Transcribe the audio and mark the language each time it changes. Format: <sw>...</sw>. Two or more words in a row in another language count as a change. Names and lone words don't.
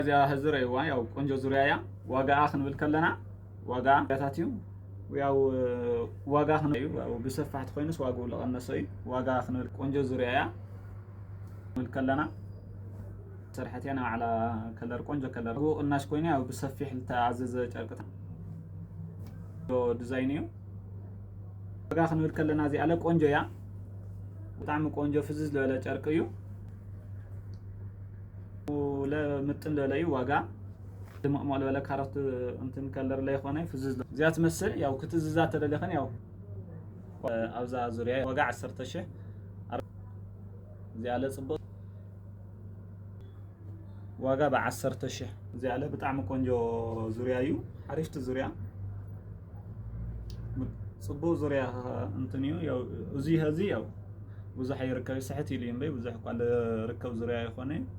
<ti>እዚኣ ህዝረይዋ ያው ቆንጆ ዙርያ እያ ዋጋኣ ክንብል ከለና ዋጋ ታትዩ ያው ዋጋ ክንዩ ያው ብሰፋሕቲ ኮይኑስ ዋጋኡ ዝቐነሰ እዩ ዋጋ ክንብል ቆንጆ ዙርያ እያ ክንብል ከለና ስራሕትያ ናይ ባዕላ ከለር ቆንጆ ከለር ቅናሽ ኮይኑ ያው ብሰፊሕ ዝተኣዘዘ ጨርቅታት ዲዛይን እዩ ዋጋ ክንብል ከለና እዚኣ ቆንጆ እያ ብጣዕሚ ቆንጆ ፍዝዝ ዝበለ ጨርቂ እዩ ለምጥን ዝበለ እዩ ዋጋ ድምቕምቕ ዝበለ ካሮት እንትን ከለር ላይ ኾነ ፍዝዝ እዚኣ ትመስል ያው ክትዝዛ ተደለኸን ያው ኣብዛ ዙርያ ዋጋ 10000 እዚኣ ለፅቡቅ ዋጋ ብ10000 እዚኣ ብጣዕሚ ቆንጆ ዙርያ እዩ ሓሪፍቲ ዙርያ ፅቡቅ ዙርያ እንትን እዩ ያው እዙይ ህዚ ያው ብዙሕ ይርከብ ስሕት ኢሉ እምበይ ብዙሕ እኳ ዝርከብ ዙርያ ይኾነ</ti>